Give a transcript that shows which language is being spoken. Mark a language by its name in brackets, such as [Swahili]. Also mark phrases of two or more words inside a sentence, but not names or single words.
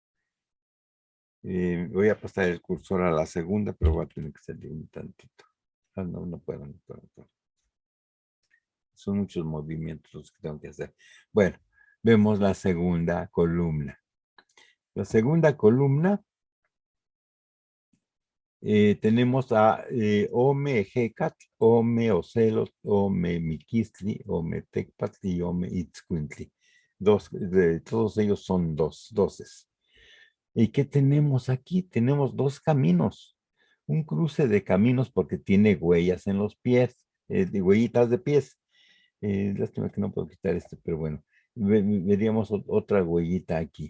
[Spanish] Voy a pasar el cursor a la segunda, pero voy a tener que salir un tantito. No puedo. Son muchos movimientos los que tengo que hacer. Bueno, vemos la segunda columna. La segunda columna tenemos a Ome Ejecatl, Ome Ocelot, Ome Miquistli, Ome Tecpatl y Ome Itzcuintli. Todos ellos son doces. ¿Y qué tenemos aquí? Tenemos dos caminos. Un cruce de caminos porque tiene huellas en los pies, huellitas de pies. Lástima que no puedo quitar este, pero bueno, veríamos otra huellita aquí.